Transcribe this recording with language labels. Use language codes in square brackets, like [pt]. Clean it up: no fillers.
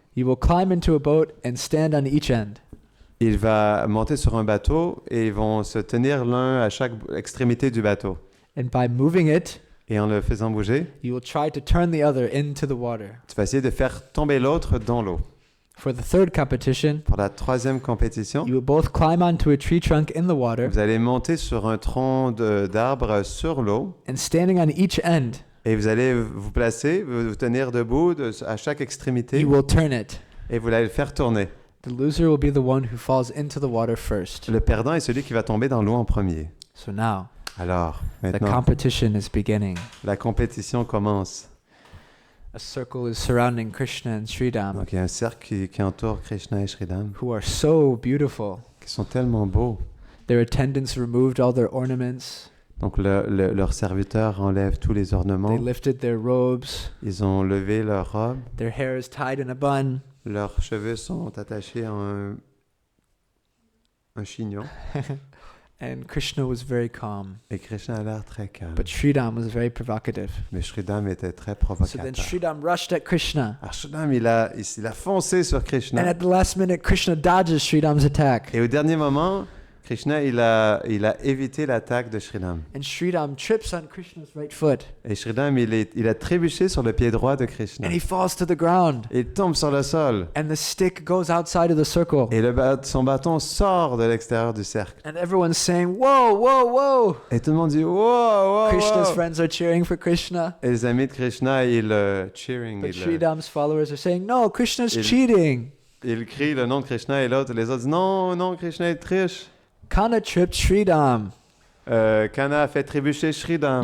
[en] you will climb into a boat and stand on each end. [fr] il va monter sur un bateau et ils vont se tenir l'un à chaque extrémité du bateau. [en] And by moving it, [fr] Et en le faisant bouger, [en] you will try to turn the other into the water. [fr] tu vas essayer de faire tomber l'autre dans l'eau. [en] For the third competition, [fr] Pour la troisième compétition, [en] you will both climb onto a tree trunk in the water, [fr] vous allez monter sur un tronc d'arbre sur l'eau [en] and standing on each end, [fr] et vous allez vous placer, vous tenir debout à chaque extrémité [en] you will turn it. [fr] et vous allez le faire tourner. [en] The loser will be the one who falls into the water first. [fr] Le perdant est celui qui va tomber dans l'eau en premier. [en] So now, [fr] Alors, [en] the [fr] maintenant, [en] competition is beginning. [fr] la compétition commence. [en] A circle is surrounding Krishna and Sridham, [fr] Donc il y a un cercle qui entoure Krishna et Sridham, [en] who are so beautiful. [fr] qui sont tellement beaux. [en] Their attendants removed all their ornaments. [fr] Donc leurs serviteurs enlèvent tous les [en] They [fr] ornements. [en] lifted their robes. [fr] Ils ont levé leurs robes. [en] Their hair is tied in a bun. [fr] Leurs cheveux sont attachés à un chignon. [en] And Krishna was very calm. [fr] Et Krishna a l'air très calme. [en] But Sridham was very provocative. [fr] Mais Sridham était très [en] So then [fr] provocateur. [en] Sridham rushed at Krishna. [fr] Alors Sridham, il a foncé sur [en] And [fr] Krishna. [en] at the last minute, Krishna dodges Sridham's attack. [fr] Et au dernier moment, Krishna, il a évité l'attaque de Sridham. [en] And Sridham trips on Krishna's right foot. [fr] Et Sridham, il a trébuché sur le pied droit de Krishna. [en] And he falls to the ground. [fr] Il tombe sur le sol. [en] And the stick goes outside of the circle. [fr] Et son bâton sort de l'extérieur du cercle. [en] And everyone's saying, whoa, whoa, whoa. [fr] Et tout le monde dit wow, wow, [en] Krishna's [fr] wow. [en] friends are cheering for Krishna. [fr] Et les amis de Krishna, cheering. [en] But Sridham's followers are saying, no, Krishna's [fr] Il- [en] cheating. [fr] Ils crient le nom de Krishna et l'autre, les autres disent non, non, Krishna est triche. [en] Kana tripped Sridham. [fr] Kana a fait trébucher Sridham.